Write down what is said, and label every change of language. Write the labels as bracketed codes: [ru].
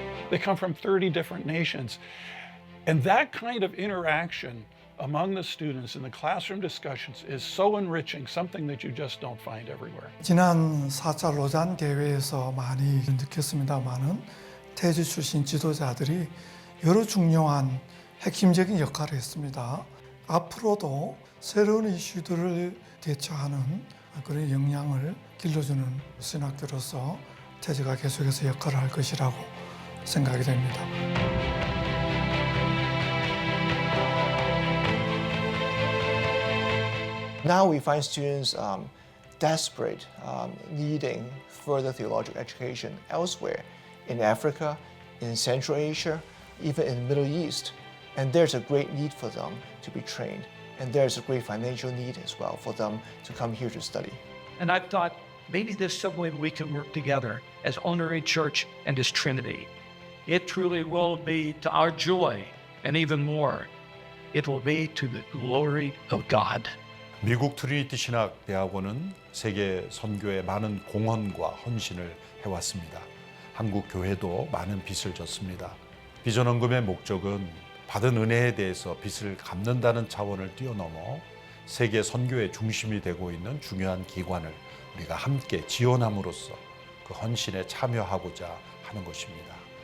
[en] They come from 30 different nations. And that kind of interaction among the students in the classroom discussions is so enriching, something that you just don't find everywhere. [ko] 지난 4차 로잔 대회에서 많이 느꼈습니다마는 태주 출신 지도자들이 여러 중요한 핵심적인 역할을 했습니다. 앞으로도 새로운 이슈들을 대처하는 그런 역량을 길러주는 신학교로서 태주가 계속해서 역할을 할 것이라고 생각이 됩니다. [en] Now we find students desperate, needing further theological education elsewhere in Africa, in Central Asia, even in the Middle East. And there's a great need for them to be trained. And there's a great financial need as well for them to come here to study. And I've thought maybe there's some way we can work together as Honorary Church and as Trinity. It truly will be to our joy, and even more, it will be to the glory of God. [ko] 미국 트리니티 신학 대학원은 세계 선교에 많은 공헌과 헌신을 해왔습니다. 한국 교회도 많은 빚을 졌습니다. 비전 헌금의 목적은 받은 은혜에 대해서 빚을 갚는다는 차원을 뛰어넘어 세계 선교의 중심이 되고 있는 중요한 기관을 우리가 함께 지원함으로써 그 헌신에 참여하고자 하는 것입니다.